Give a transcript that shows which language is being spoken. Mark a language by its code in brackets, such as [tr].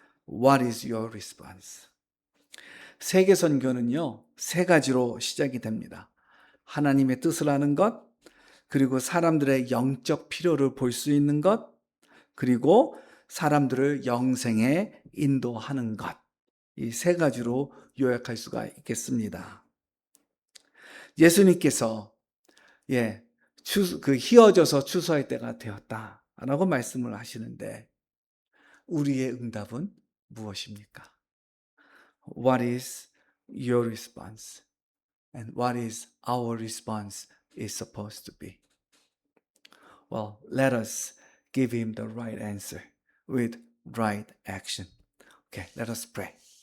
[en] What is your response? [ko] 세계 선교는요, 세 가지로 시작이 됩니다. 하나님의 뜻을 아는 것, 그리고 사람들의 영적 필요를 볼 수 있는 것, 그리고 사람들을 영생에 인도하는 것. 이 세 가지로 요약할 수가 있겠습니다. 예수님께서 희어져서 추수할 때가 되었다라고 말씀을 하시는데 우리의 응답은 무엇입니까? [en] What is your response? And what is our response is supposed to be? Well, let us give him the right answer with right action. Okay, let us pray.